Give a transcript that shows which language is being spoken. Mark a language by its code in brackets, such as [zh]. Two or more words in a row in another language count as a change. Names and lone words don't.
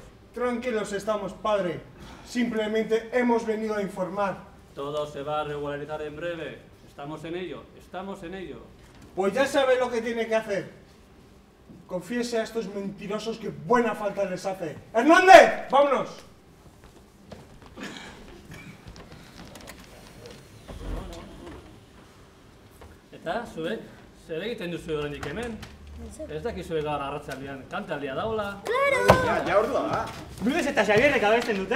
[es] Tranquilos estamos, padre. Simplemente hemos venido a informar. Todo se va a regularizar en breve. Estamos en ello, estamos en ello. Pues ya sabe lo que tiene que hacer. Confiese a estos mentirosos que buena falta les hace. ¡Hernández! ¡Vámonos! [eu] Eta, zuek, zer egiten duzu oraindik hemen? Ez dakizu gaur arratsaldean kantaldia daula. Claro! Ja ordua da. Luis eta Xabierrek abesten dute?